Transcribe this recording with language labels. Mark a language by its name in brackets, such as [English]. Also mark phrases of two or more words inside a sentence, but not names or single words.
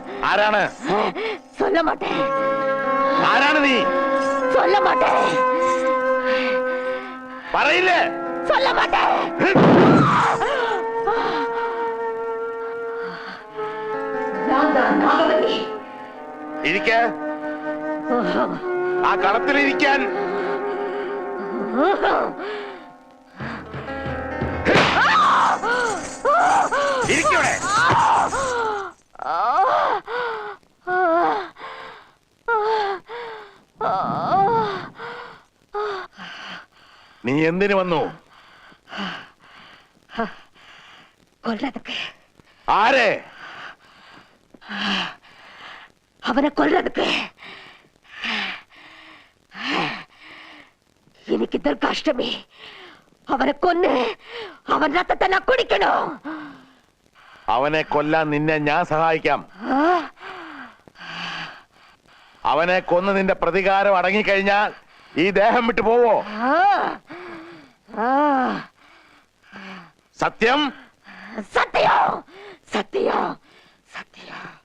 [Malayalam] ആരാണ്? [Tamil] சொல்ல மாட்டேன். [Malayalam] ആരാണ് നീ? [Tamil] சொல்ல மாட்டேன். [Malayalam] പറയില്ലേ? [Tamil] சொல்ல மாட்டேன். நான் தான் நாகவல்லி. [Malayalam] ഇരിക്ക. ആ കളത്തിലിരിക്കാൻ. ഇരിക്കവിടെ. നീ എന്തിനു വന്നു? [Tamil] கொல்றதுக்கு. [Malayalam] ആരെ? [Tamil] அவனை கொல்றதுக்கு. இன்னைக்கு துர்காஷ்டமி. அவனை கொன்னு அவன் ரத்தத்தை நான் குடிக்கணும். [Malayalam] അവനെ കൊല്ലാൻ നിന്നെ ഞാൻ സഹായിക്കാം. അവനെ കൊന്ന് നിന്റെ പ്രതികാരം അടങ്ങിക്കഴിഞ്ഞാൽ ഈ ദേഹം വിട്ടു പോവോ? സത്യം? സത്യം സത്യം സത്യം.